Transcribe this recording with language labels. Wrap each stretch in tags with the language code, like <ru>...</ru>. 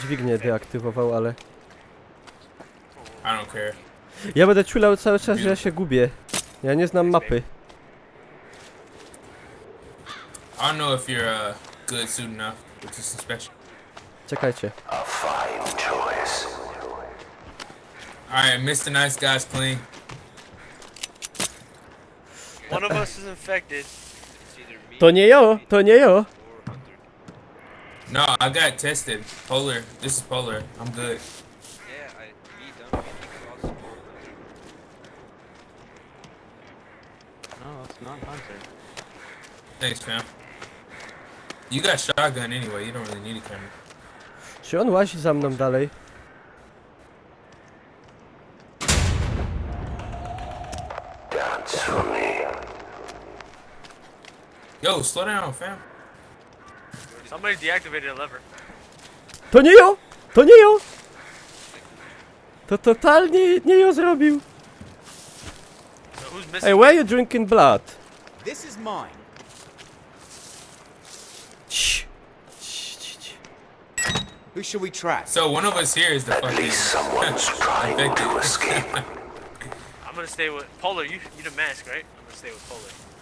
<pl>dźwignię deaktywował, ale...</pl> <en>I don't care.</en> <pl>Ja będę czulał cały czas, że ja się gubię. Ja nie znam mapy.</pl> <en>I don't know if you're good soon enough with this inspection.</en> <pl>Czekajcie.</pl> <en>Alright, Mr. Nice Guy's clean. One of us is infected.</en> <pl>To nie jo, to nie jo.</pl> <en>No, I got tested. Polar. This is Polar. I'm good. No, it's not Hunter. Thanks, fam. You got shotgun anyway. You don't really need a camera.</en> <pl>Czy on łazi za mną dalej?</pl> <en>Yo, slow down, fam. Somebody deactivated a lever.</en> <pl>To nie jo! To nie jo! To totalnie nie jo zrobił.</pl> <en>So who's missing? Hey, why are you drinking blood? This is mine. Cii. Cii, cii, cii. Who should we track? So one of us here is the fucking someone's trying to infected. escape. I'm gonna stay with Polar. You the mask, right? I'm gonna stay with Polar.</en>